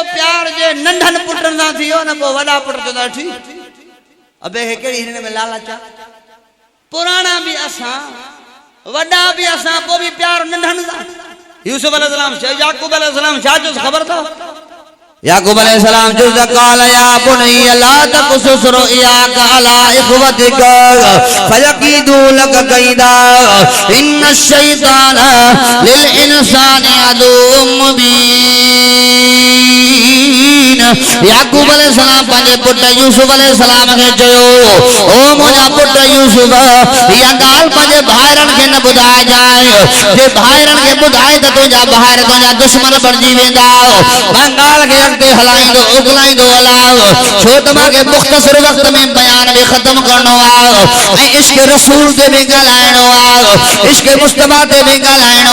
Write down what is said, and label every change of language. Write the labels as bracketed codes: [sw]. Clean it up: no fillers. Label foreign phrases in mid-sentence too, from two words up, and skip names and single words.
[sd] प्यार जे नंढनि पुटनि सां थियो न पोइ वॾा पुट चवंदा ठीक अबे खे कहिड़ी हिन में लालच आहे पुराणा बि असां वॾा बि असां पोइ बि प्यार नंढनि सां यूसुफ अलैहिस्सलाम याकूब अलैहिस्सलाम छा जो ख़बर अथव याकूब अलैहिस्सलाम जो [ar] قال يا بني لا تقصص رؤياك على إخوتك فيكيدوا لك كيدا إن الشيطان للإنسان عدو [sd] मुबीन याकूब अलैहिस्सलाम पंहिंजे पुट यूसुफ अलैहिस्सलाम खे चयो ओ मुंहिंजा पुट यूसुफ इहा ॻाल्हि पंहिंजे भाइरनि खे न ॿुधाइजांइ जे भाइरनि खे ॿुधाए त तुंहिंजा भाइर तुंहिंजा दुश्मन बणिजी वेंदा मां ॻाल्हि खे अॻिते हलाईंदो उगलाईंदो हलां छो त मूंखे मुख़्तसिर वक़्त में बयान बि ख़तम करणो आहे ऐं इश्क रसूल ते बि ॻाल्हाइणो आहे इश्क मुस्तफा ते बि ॻाल्हाइणो